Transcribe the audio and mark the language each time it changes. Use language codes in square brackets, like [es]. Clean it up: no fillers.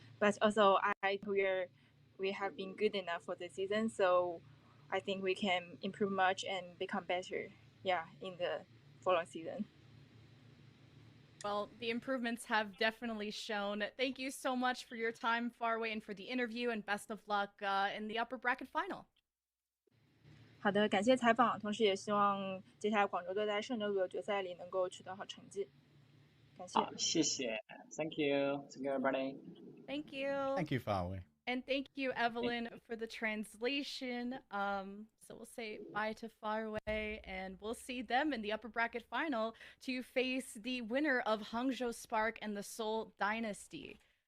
[en] But also, I think we have been good enough for this season, so I think we can improve much and become better. Yeah, in the following season. Well, the improvements have definitely shown. Thank you so much for your time, Farway, and for the interview, and best of luck in the upper bracket final. [zh] 好的，感谢采访，同时也希望接下来广州队在圣牛组的决赛里能够取得好成绩。感谢。好，谢谢 [en] ，Thank you everybody. Thank you. Thank you, Farway. And thank you, Evelyn, for the translation. So we'll say bye to Farway, and we'll see them in the upper bracket final to face the winner of Hangzhou Spark and the Seoul Dynasty.